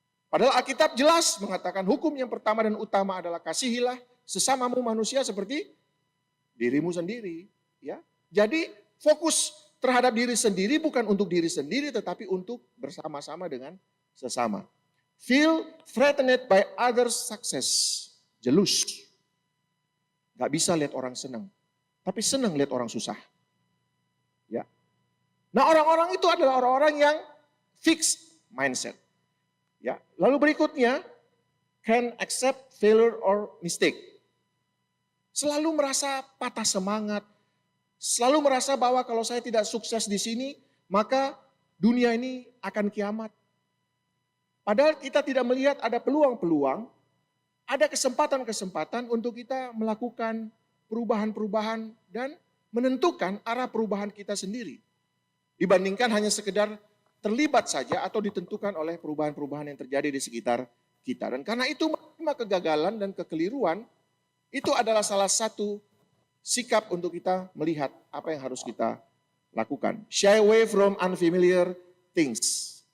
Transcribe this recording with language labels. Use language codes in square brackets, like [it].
[id] Padahal Alkitab jelas mengatakan hukum yang pertama dan utama adalah kasihilah sesamamu manusia seperti dirimu sendiri. Ya, jadi fokus terhadap diri sendiri bukan untuk diri sendiri tetapi untuk bersama-sama dengan sesama. [en] Feel threatened by others' success. [id] Jelus. Gak bisa lihat orang senang. Tapi senang lihat orang susah. Ya. Nah, orang-orang itu adalah orang-orang yang fixed mindset. Ya. Lalu berikutnya, [en] can accept failure or mistake. [id] Selalu merasa patah semangat. Selalu merasa bahwa kalau saya tidak sukses di sini, maka dunia ini akan kiamat. Padahal kita tidak melihat ada peluang-peluang, ada kesempatan-kesempatan untuk kita melakukan perubahan-perubahan dan menentukan arah perubahan kita sendiri. Dibandingkan hanya sekedar terlibat saja atau ditentukan oleh perubahan-perubahan yang terjadi di sekitar kita. Dan karena itu kegagalan dan kekeliruan itu adalah salah satu sikap untuk kita melihat apa yang harus kita lakukan. [en] Shy away from unfamiliar things.